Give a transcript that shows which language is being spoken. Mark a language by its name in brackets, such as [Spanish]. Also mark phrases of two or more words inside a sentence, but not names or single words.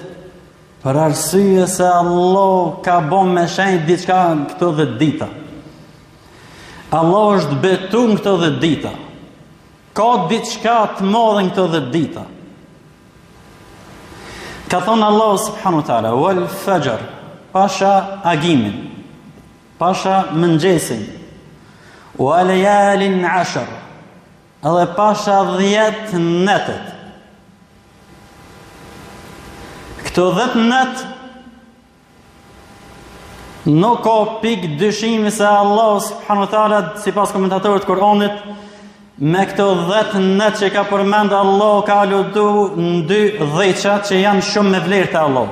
[Albanian] Për arsye se Allah ka bën me shenjë diçka në këto 10 dita. Allah është betu në këto 10 dita. Ka diçka të madhe në këto 10 dita. Ka thonë Allah [Arabic] سبحانه وتعالى، والفجر, [Albanian] pasha agimin, pasha mëngjesin, [Arabic] وليال 10, [Albanian] edhe pasha 10 netët. Këto 10 net nuk ka pikë dyshimi se Allah [Arabic] سبحانه وتعالى, [Albanian] sipas komentatorëve të Kuranit, me këto 10 net që ka përmend Allah ka aludu në 2 dhëça që janë shumë me vlerë te Allah.